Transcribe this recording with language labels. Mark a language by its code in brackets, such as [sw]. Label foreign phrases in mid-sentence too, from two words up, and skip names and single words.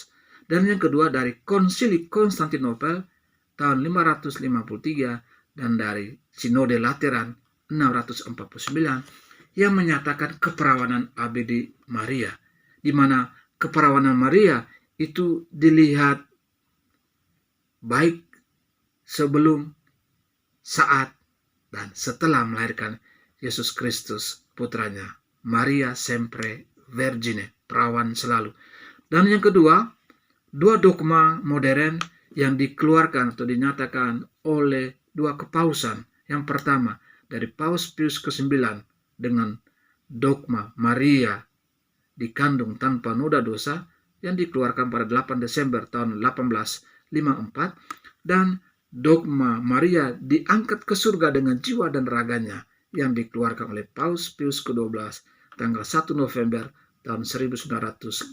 [id] Dan yang kedua dari konsili Konstantinopel tahun 553 dan dari Sinode Lateran 649 yang menyatakan keperawanan abadi Maria, di mana keperawanan Maria itu dilihat baik sebelum, saat, dan setelah melahirkan Yesus Kristus putranya. [it] Maria sempre Vergine, [id] perawan selalu. Dan yang kedua, 2 dogma modern yang dikeluarkan atau dinyatakan oleh 2 kepausan. Yang pertama dari Paus Pius ke-9 dengan dogma Maria dikandung tanpa noda dosa yang dikeluarkan pada 8 Desember tahun 1854, dan dogma Maria diangkat ke surga dengan jiwa dan raganya yang dikeluarkan oleh Paus Pius ke-12 tanggal 1 November tahun 1950.